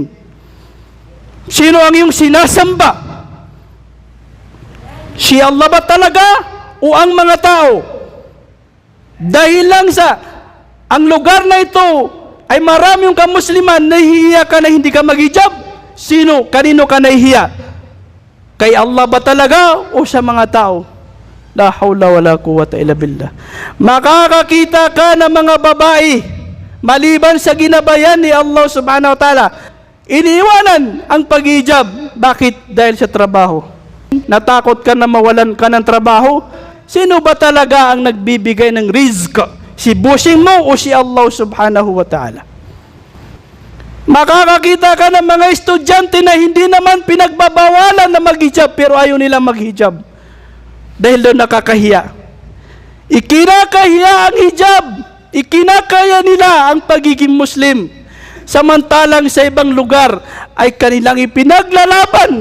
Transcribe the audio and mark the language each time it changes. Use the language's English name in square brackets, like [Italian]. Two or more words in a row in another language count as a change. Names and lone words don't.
[Filipino] Sino ang iyong sinasamba? Si Allah ba talaga o ang mga tao? Dahil lang sa ang lugar na ito ay marami yung kamusliman, nahihiya ka na hindi ka maghijab. Sino? Kanino ka nahihiya? Kay Allah ba talaga o sa mga tao? [Arabic] لا حول ولا قوة إلا بالله. [Filipino] Makakakita ka ng mga babae maliban sa ginabayan ni Allah [Arabic] سبحانه وتعالى, [Filipino] iniiwanan ang paghijab. Bakit? Dahil sa trabaho. Natakot ka na mawalan ka ng trabaho? Sino ba talaga ang nagbibigay ng rizq? Si bossing mo o si Allah [Arabic] سبحانه وتعالى? [Filipino] Makakakita ka ng mga estudyante na hindi naman pinagbabawalan na maghijab pero ayaw nila maghijab dahil doon nakakahiya. Ikinakahiya ang hijab, ikinakaya nila ang pagiging Muslim, samantalang sa ibang lugar ay kanilang ipinaglalaban.